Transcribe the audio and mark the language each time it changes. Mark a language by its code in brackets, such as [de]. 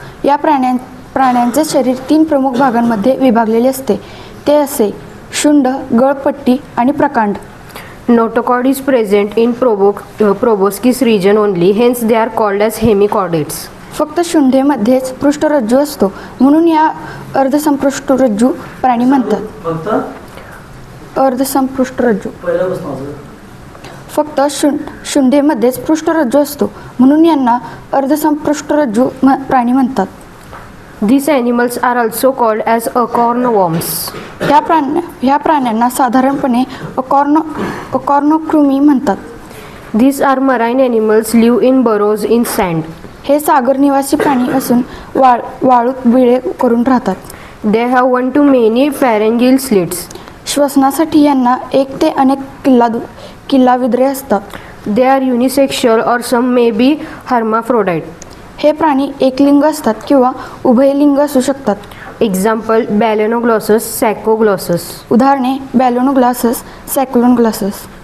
[mr] या प्राण्यांचे शरीर 3 प्रमुख भागांमध्ये विभागलेले असते. ते असे शुंड, गळपट्टी आणि प्रकांड. [en] Notochord is present in proboscis region only, hence they are called as hemichordates. [mr] फक्त शुंडेमध्येच पृष्ठरज्जू असतो म्हणून या अर्धसंपृष्ठरज्जू प्राणी म्हणतात. फक्त अर्धसंपृष्ठरज्जू पहिल्यापासून फक्त शुंडेमध्येच पृष्ठरज्जू असतो म्हणून यांना अर्धसंपृष्ठरज्जू प्राणी म्हणतात. [en] These animals are also called as acorn worms. [mr] ह्या प्राण्यांना साधारणपणे अकॉर्नोकृमी म्हणतात. [en] These are marine animals live in burrows in sand. [mr] हे सागर निवासी प्राणी असून वाळूत बिळे करून राहतात. [en] They have one to many pharyngeal slits. [mr] श्वसनासाठी यांना 1 ते अनेक किल्लाविद्रे असतात. [en] They are unisexual or some may be hermaphrodite. [mr] हे प्राणी एकलिंग असतात किंवा उभयलिंग असू शकतात. [en] Example Balanoglossus, Saccoglossus. [mr] उदाहरणे बॅलोनोग्लासस, सॅक्लोनग्लासस.